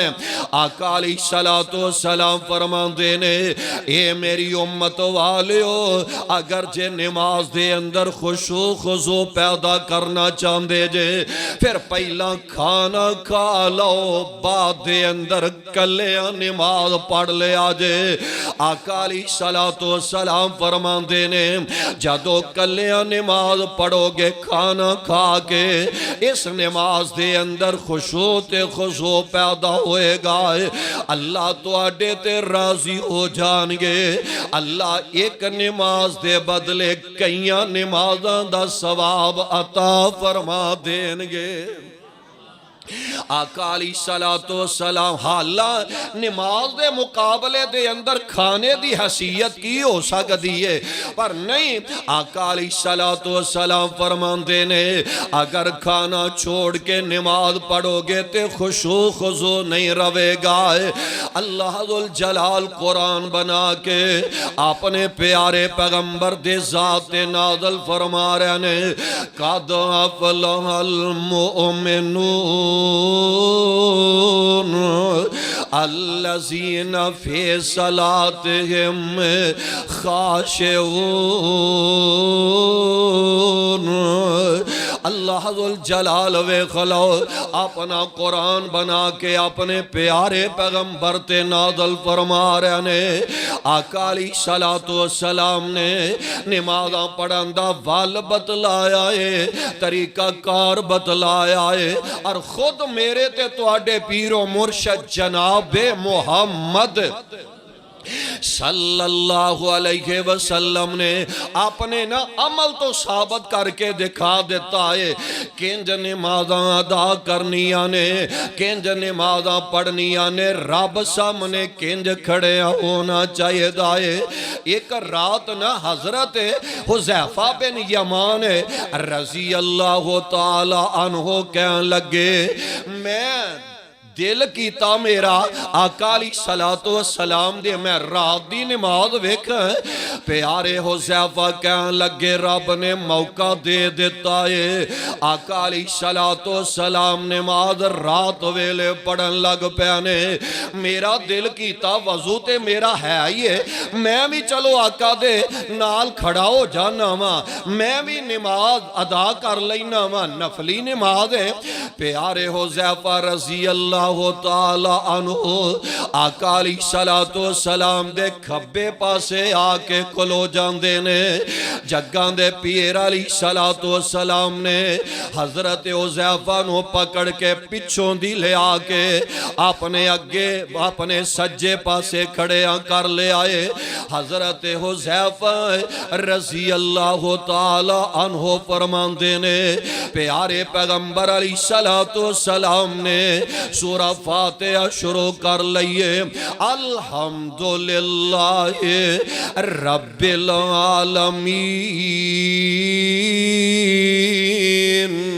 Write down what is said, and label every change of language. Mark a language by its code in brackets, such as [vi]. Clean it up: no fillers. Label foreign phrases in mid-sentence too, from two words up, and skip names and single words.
[pa] آقا [ar] علیہ الصلوۃ والسلام [pa] فرماندے نے اے میری امت والیو اگر جے نماز دے اندر خشوع خضوع پیدا کرنا چاندے جے پھر پہلا کھانا کھا لو بعد دے اندر کلیاں نماز پڑھ لے آجے. آقا [ar] علیہ الصلوۃ والسلام [pa] فرماندے نے جدو کلیاں نماز پڑھو گے کھانا کھا کے اس نماز دے اندر خشوع تے خضوع پیدا ہوئے گا اللہ تو آڈے تے راضی ہو جان گے. اللہ ایک نماز دے بدلے کئیاں نمازاں دا ثواب عطا فرما دین گے. آقا [ar] علیہ الصلوۃ والسلام [pa] حالا نماز دے مقابلے دے اندر کھانے دی حیثیت کی ہو سکتی ہے پر نہیں. آقا [ar] علیہ الصلوۃ والسلام [pa] فرماندے نے اگر کھانا چھوڑ کے نماز پڑھو گے تے خشوع خضوع نہیں روے گا. اللہ ذوالجلال قرآن بنا کے اپنے پیارے پیغمبر دے ذات نازل فرما رہے نے [ar] قد افلح المؤمنون الذین فی صلاتہم خاشعون. [pa] اللہ ذوالجلال و خلو اپنا قرآن بنا کے اپنے پیارے پیغمبر تے نازل فرما رہے نے. آقا [ar] علیہ الصلوۃ والسلام [pa] نے نمازاں پڑھن دا وال بتلایا ہے طریقہ کار بتلایا ہے اور خود میرے تے تواڈے پیر و مرشد جناب محمد [ar] صلی اللہ علیہ وسلم [pa] نے اپنے نا عمل تو ثابت کر کے دکھا دیتا ہے کنج نمازاں ادا کرنیاں نے کنج نمازاں پڑھنیاں نے رب سامنے کنج کھڑے ہونا چاہیے دائے. ایک رات نا حضرت حذیفہ بن یمان [ar] رضی اللہ تعالی عنہ [pa] کہنے لگے میں دل کیتا میرا آقا [ar] علیہ الصلوۃ والسلام [pa] دے میں رات دی نماز ویکھ پیارے حذیفہ کہنے لگے رب نے موقع دے دیتا ہے. آقا [ar] علیہ الصلوۃ والسلام [pa] نماز رات ویلے پڑھن لگ پیانے میرا دل کیتا وضو تے میرا ہے ہی ہے میں بھی چلو آقا دے نال کھڑا ہو جانا وا میں بھی نماز ادا کر لینا وا نفلی نماز ہے. پیارے حذیفہ [ar] رضی اللہ تعالی عنہ [pa] آقا [ar] علیہ الصلوۃ والسلام [pa] دے کھبے پاسے آ کے کھلو جاندے نے. جگاں دے پیر [ar] علیہ الصلوۃ والسلام [pa] نے حضرت حذیفہ نو پکڑ کے پچھوں دی لے آ کے اپنے اگے اپنے سجے پاسے کھڑے کر لے آئے. حضرت حذیفہ [ar] رضی اللہ تعالی عنہ [pa] فرماندے نے پیارے پیغمبر [ar] علیہ الصلوۃ والسلام [pa] نے سورہ فاتحہ شروع کر لئیے [ar] الحمدللہ رب العالمین